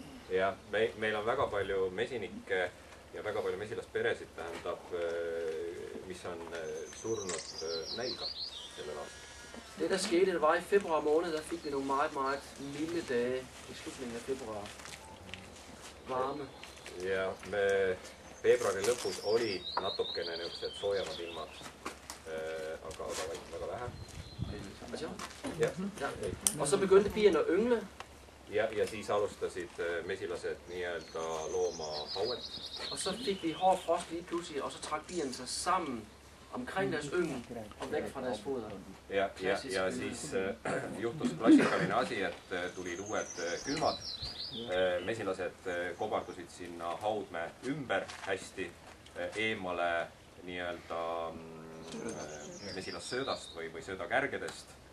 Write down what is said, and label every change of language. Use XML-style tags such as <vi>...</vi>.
<et>Ja, meil on väga palju mesinikke ja väga palju mesilasperesid, tähendab, mis on surnud nälga sellel aastal.</et> <da>Det der skete, det var i februar måned, der fik vi nogle meget milde dage i slutningen af februar. Varme.</da> <et>Ja, me veebruari lõpus oli natukene niisugused soojemad ilmad, aga väga vähe. Ja.</et> <da>Og så begyndte bierne at yngle.</da> <et>Ja siis alustasid mesilased nii-öelda looma hauet.</et> <da>Og så fik vi hård frost lige pludselig, og så trak bierne sig sammen omkring deres yngel og væk fra deres foder.</da> <et>Ja siis juhtus klassikaline asi, et tulid uued külmad. Mesilased kobardusid sinna haudme ümber hästi eemale nii-öelda mesilassöödast või söödakärgedest.</et>